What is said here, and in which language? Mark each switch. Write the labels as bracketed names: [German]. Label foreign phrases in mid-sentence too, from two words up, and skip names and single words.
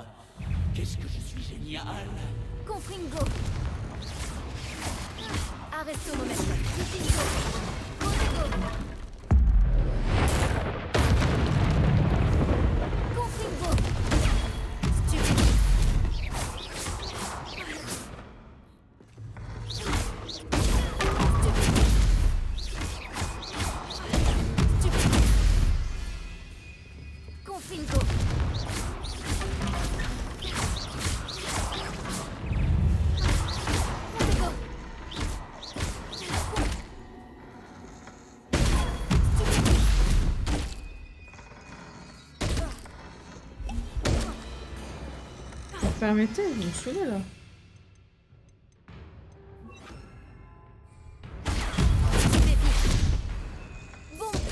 [French] Qu'est-ce que je suis génial! Confringo. Arresto momentum. Confringo. Confringo. Confringo. Stupide. Confringo. Confringo. Permettez, vous me saoulez là. Bon.